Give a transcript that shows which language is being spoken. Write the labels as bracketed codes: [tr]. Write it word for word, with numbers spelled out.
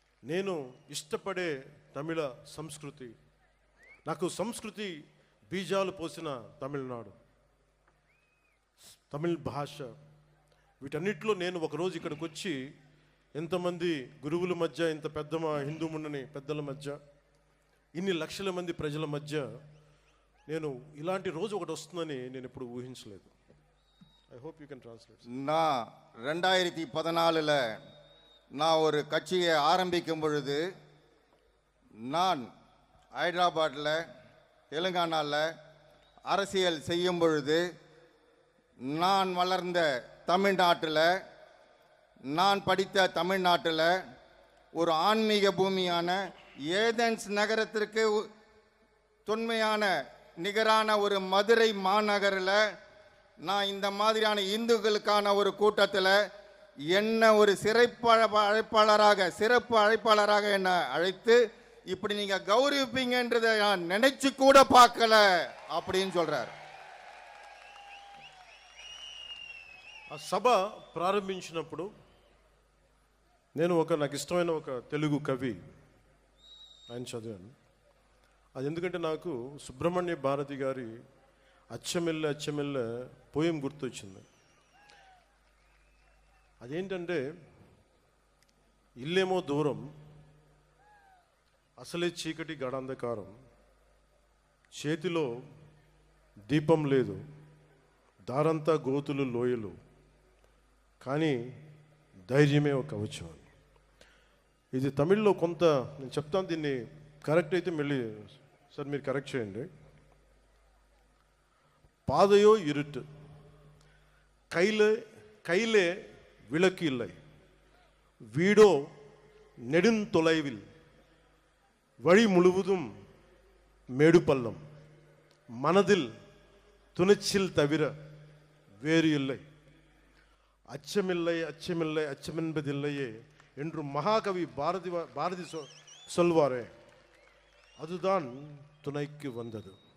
[te] నేను ఇష్టపడే తమిళ సంస్కృతి, నాకు సంస్కృతి బీజాలు పోసిన తమిళనాడు, తమిళ భాష, వీటన్నిటిలో నేను ఒకరోజు ఇక్కడికి వచ్చి ఎంతమంది గురువుల మధ్య, ఇంత పెద్ద మా హిందూ మున్నని పెద్దల మధ్య, ఇన్ని లక్షల మంది ప్రజల మధ్య నేను ఇలాంటి రోజు ఒకటి వస్తుందని నేను ఇప్పుడు ఊహించలేదు. [en] I hope you can translate. [ta] நான் ரெண்டாயிரத்தி பதினாலில் நான் ஒரு கட்சியை ஆரம்பிக்கும் பொழுது நான் ஹைதராபாத்தில் தெலுங்கானாவில் அரசியல் செய்யும் பொழுது நான் வளர்ந்த தமிழ்நாட்டில், நான் படித்த தமிழ்நாட்டில் ஒரு ஆன்மீக பூமியான ஏதென்ஸ் நகரத்திற்கு உ- தொன்மையான நிகரான ஒரு மதுரை மாநகரில் நான் இந்த மாதிரியான இந்துக்களுக்கான ஒரு கூட்டத்தில் என்ன ஒரு சிறப்பு அழ- அழைப்பாளராக சிறப்பு அழைப்பாளராக என்னை அழைத்து இப்படி நீங்கள் கௌரவிப்பீங்கன்றதை நான் நினைச்சு கூட பார்க்கல அப்படின்னு சொல்கிறார். [te] ఆ సభ ప్రారంభించినప్పుడు నేను ఒక నాకు ఇష్టమైన ఒక తెలుగు కవి ఆయన చదివాను. అది ఎందుకంటే నాకు సుబ్రహ్మణ్య భారతి గారి అచ్చమెల్ల అచ్చమెల్ల పోయం గుర్తొచ్చింది. అదేంటంటే ఇల్లేమో దూరం, అసలే చీకటి గాఢాంధకారం, చేతిలో దీపం లేదు, దారంతా గోతులు లోయలు, కానీ ధైర్యమే ఒక కవచం. ఇది తమిళ్లో కొంత నేను చెప్తాను, దీన్ని కరెక్ట్ అయితే మళ్ళీ సార్ మీరు కరెక్ట్ చేయండి. [ta] பாதையோ இருட்டு, கையில் கையிலே விளக்கு இல்லை, வீடோ நெடுந்தொலைவில், வழி முழுவதும் மேடு பள்ளம், மனதில் துணிச்சல் தவிர வேறு இல்லை, அச்சமில்லை அச்சமில்லை அச்சமென்பதில்லையே என்று மகாகவி பாரதி பாரதி சொ சொல்வாரே அதுதான் துணைக்கு வந்தது.